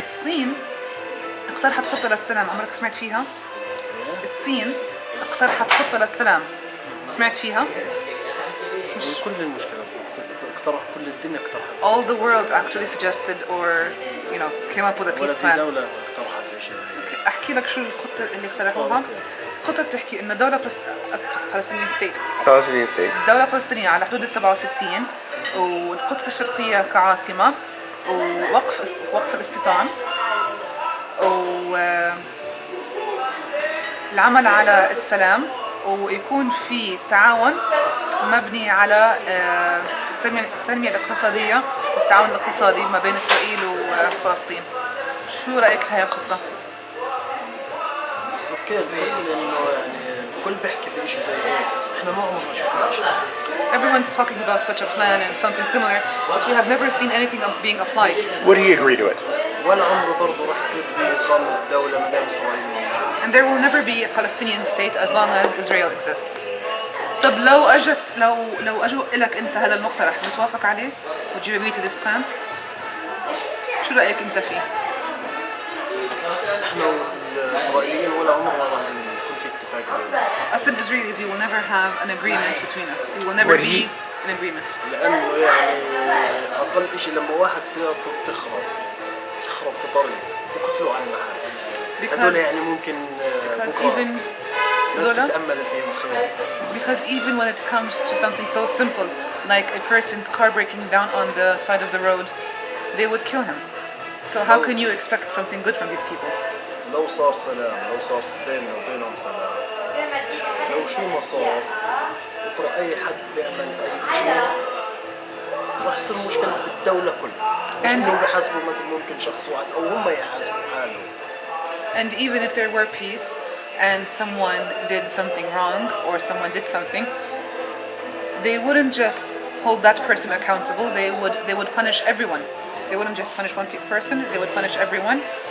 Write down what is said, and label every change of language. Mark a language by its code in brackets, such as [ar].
[ar] الصين اقترحت خطة للسلام، عمرك سمعت فيها؟ الصين اقترحت خطة للسلام، سمعت فيها؟ كل المشكلة اقترح كل الدنيا اقترحت. [en] All the world actually suggested or came up with a peace [ar] ولا في [en] plan. [ar] دولة اقترحت شيء زي هيك. أحكي لك شو الخطة اللي اقترحوها؟ خطة بتحكي إنه دولة فلسطينية ستيت. [en] Palestinian state. [ar] دولة فلسطينية على حدود ال67 والقدس الشرقية كعاصمة ووقف الاستيطان والعمل على السلام ويكون في تعاون مبني على التنمية الاقتصادية والتعاون الاقتصادي ما بين إسرائيل وفلسطين. شو رأيك هاي الخطة؟ بس اوكي الكل انه يعني الكل بيحكي في شيء زي هيك بس احنا ما عمرنا شفنا شيء زي هيك. [en] Everyone's talking about such a plan and something similar, but we have never seen anything being applied. Would he agree to it? [ar] ولا عمره برضه راح يصير في إقامة دولة ما دام إسرائيل موجودة. [en] And there will never be a Palestinian state as long as Israel exists. [ar] طب لو اجوا لك انت هذا المقترح بتوافق عليه؟ [en] Would you agree to this plan? [ar] شو رأيك انت فيه؟ احنا والإسرائيليين ولا عمرنا راح يكون في اتفاق بيننا. [en] Us and Israelis, we will never have an agreement between us. We will never be an agreement. [ar] لأنه يعني أقل شيء لما واحد سيارته بتخرب في طريق بقتلوا على المحل. هذول يعني ممكن بكرة ما تتأمل فيهم خير. [en] Because even when it comes to something so simple like a person's car breaking down on the side of the road, they would kill him. So how can you expect something good from these people? [ar] لو صار سلام، لو صار بيننا وبينهم سلام، لو شو ما صار بكرة أي حد بيعمل أي شيء راح يصير مشكلة بالدولة كلها. مش إنه بيحاسبوا مثل ممكن شخص واحد أو هم يحاسبوا حالهم. [en] And even if there were peace and someone did something wrong or someone did something, they wouldn't just hold that person accountable. They would punish everyone. They wouldn't just punish one person. They would punish everyone.